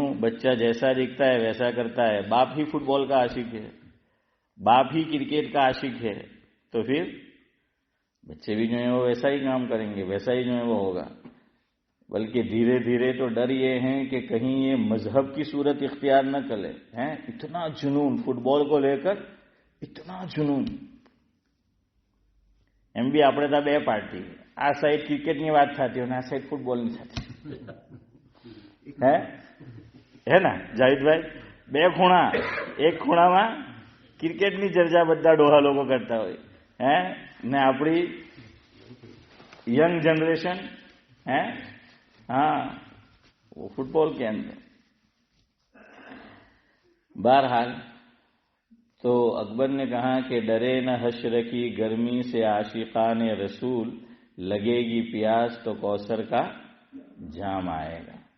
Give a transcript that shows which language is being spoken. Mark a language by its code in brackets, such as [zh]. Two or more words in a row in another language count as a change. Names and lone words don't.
[ur] بچہ جیسا دکھتا ہے ویسا کرتا ہے، باپ ہی فٹ بال کا عاشق ہے، باپ ہی کرکٹ کا عاشق ہے، تو پھر بچے بھی جو ہیں وہ ویسا ہی کام کریں گے، ویسا ہی جو ہے وہ ہوگا۔ بلکہ دھیرے دھیرے تو ڈر یہ ہے کہ کہیں یہ مذہب کی صورت اختیار نہ کرے. اتنا جنون فٹ بال کو لے کر، اتنا جنون. [gu] એમ બી આપણે તો બે પાર્ટી, આ સાઈડ ક્રિકેટની વાત થતી હોય ને આ સાઈડ ફૂટબોલની થતી હે ને જાહિદભાઈ? બે ખૂણા, એક ખૂણામાં ક્રિકેટની ચર્ચા બધા ડોહા લોકો કરતા હોય ને આપણી [en] young generation [ur] وہ فٹ بال کے اندر. بہرحال تو اکبر نے کہا کہ ڈرے نہ حشر کی گرمی سے عاشقان رسول، لگے گی پیاس تو کوثر کا جام آئے گا.